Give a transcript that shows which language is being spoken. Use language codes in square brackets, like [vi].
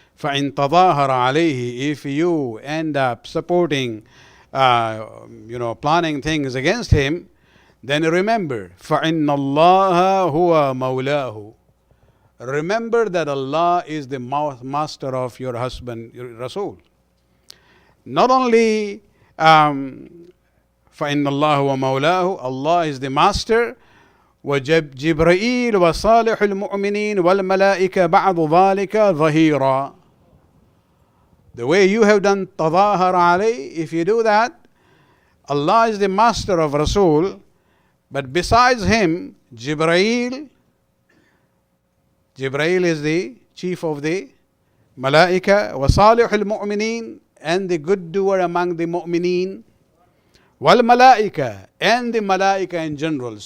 [ar] فَإِن تَظَاهَرَ عَلَيْهِ, [en] if you end up supporting, planning things against him, then remember, [ar] فَإِنَّ اللَّهَ هُوَ مَوْلَاهُ. [en] Remember that Allah is the master of your husband, your Rasul. Not only [ar] فَإِنَّ اللَّهَ هُوَ مَوْلَاهُ, [en] Allah is the master, [ar] وَجِبْرَئِيلُ وَصَالِحُ الْمُؤْمِنِينَ وَالْمَلَائِكَةُ بَعْضُ ذَلِكَ ظَهِيرًا. [en] The way you have done [ar] تَظَاهَرَ عَلَيْهِ, [en] if you do that, Allah is the master of Rasul, but besides him, Jibreel is the chief of the Malaika, [ar] وَصَالِحُ الْمُؤْمِنِينَ, [en] and the good doer among the mu'mineen, [ar] وَالْمَلَائِكَةُ, [en] and the Malaika in general.